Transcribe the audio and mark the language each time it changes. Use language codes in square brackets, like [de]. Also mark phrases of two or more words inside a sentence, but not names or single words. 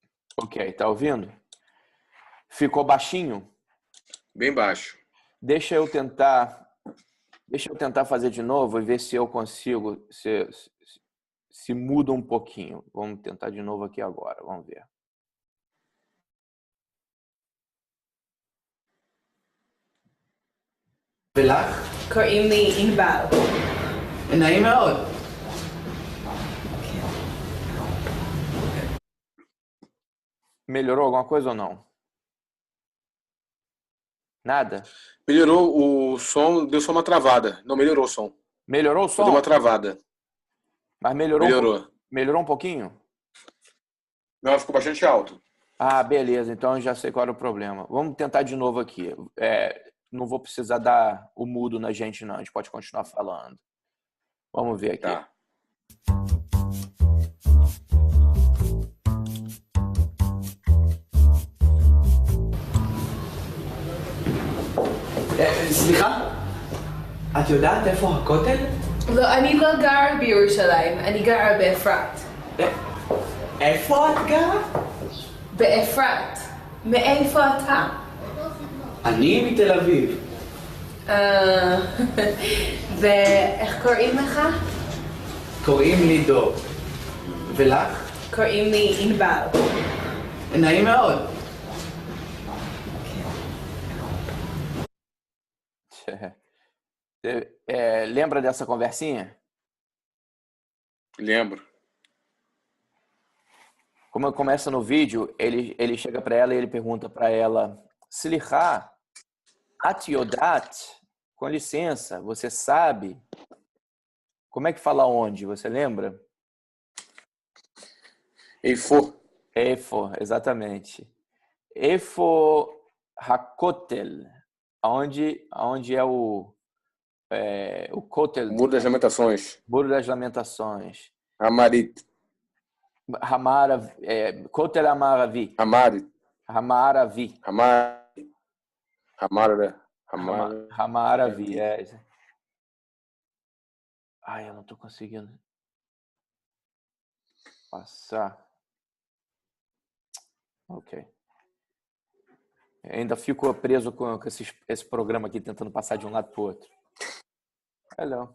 [pt] Ok, tá ouvindo? Ficou baixinho? Bem baixo. Deixa eu tentar fazer de novo e ver se eu consigo, se muda um pouquinho. Vamos tentar de novo aqui agora, vamos ver. [he] ולך? קוראים לי ענבל. נעים מאוד. [pt] Melhorou alguma coisa ou não? Nada? Melhorou o som, deu só uma travada. Não melhorou o som. Melhorou o som? Deu uma travada. Mas melhorou? Melhorou um pouquinho? Não, ficou bastante alto. Ah, beleza. Então eu já sei qual era o problema. Vamos tentar de novo aqui. Não vou precisar dar o mudo na gente, não. A gente pode continuar falando. Vamos ver aqui. Tá. [he] סליחה? את יודעת איפה הכותל? לא, אני לא גרה בירושלים, אני גרה באפרת. איפה את גרה? באפרת. מאיפה אתה? אני מתל אביב. ואיך קוראים לך? קוראים לי דור. ולך? קוראים לי ענבל. נעים מאוד. [pt] Lembra dessa conversinha? Lembro. Como começa no vídeo, ele chega para ela e ele pergunta para ela: [he] סליחה, את יודעת, [pt] com licença, você sabe? Como é que fala onde? Você lembra? Eifo. Efo, exatamente. [he] איפה הכותל, [pt] aonde é o kotel. O Muro das Lamentações. Muro das Lamentações. Hamarit. Kotel Hamaravi. Hamarit. Hamaravi. Hamaravi, Ai, eu não tô conseguindo passar. Ok. Ainda fico preso com esse programa aqui, tentando passar de um lado para o outro. Hello.